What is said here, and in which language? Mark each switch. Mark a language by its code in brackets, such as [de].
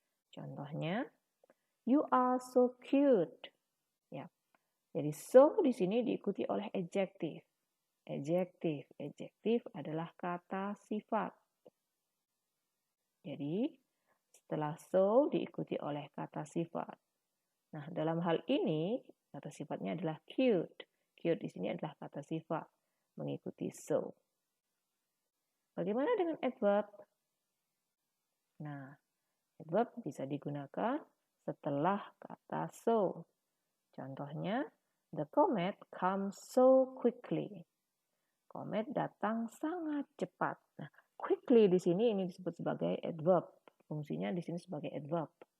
[en] Contohnya, you are so cute. [id] Ya. Jadi so di sini diikuti oleh adjective. Adjective adalah kata sifat. Jadi, setelah so diikuti oleh kata sifat. Nah, dalam hal ini, kata sifatnya adalah cute. Cute di sini adalah kata sifat, mengikuti so. Bagaimana dengan adverb? Nah, adverb bisa digunakan setelah kata so. [en] Contohnya, the comet comes so quickly. [id] Comet datang sangat cepat. Nah, quickly di sini ini disebut sebagai adverb. Fungsinya di sini sebagai adverb.